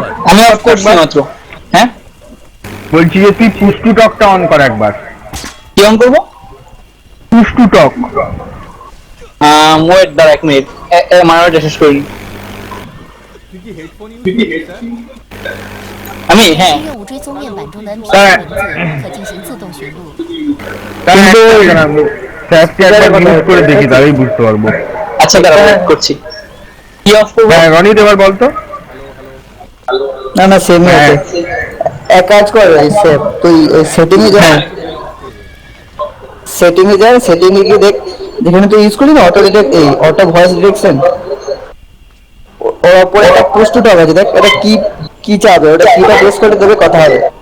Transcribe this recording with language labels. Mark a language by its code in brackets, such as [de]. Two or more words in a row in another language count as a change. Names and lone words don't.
[bn] আমি অফ করছি মাত্র। হ্যাঁ বলছি যে তুই [en] push to talkটা [bn] অন কর একবার। কি অন করবো? [en] push to talk. [bn] ওয়েট দাঁড়া এক মিনিট, মানাটা শেষ করি। তুই কি হেডফোন ইউজ করছিস? আমি হ্যাঁ [zh] 用无追踪面板中的 NPC 名字可进行自动寻录。 [bn] কিন্তু ইউজ করে দেখি তাহলেই বুঝতে পারবো। আচ্ছা দাঁড়া ওয়েট করছি। কি অফ করবো? হ্যাঁ রনি এবার বল তো। না না সেমই আছে। এক কাজ কর সেভ, তুই সেটিং এ যা, সেটিং এ যা, সেটিং এ গিয়ে দেখ যেখানে তুই ইউজ করলি না [en] auto detect, [bn] এই [en] auto voice detection, [bn] ওর উপরে একটা [en] push to talk [bn] আছে, দেখ এটা কি কি চাবে, ওটা কিটা প্রেস করে দেবে কথা হবে।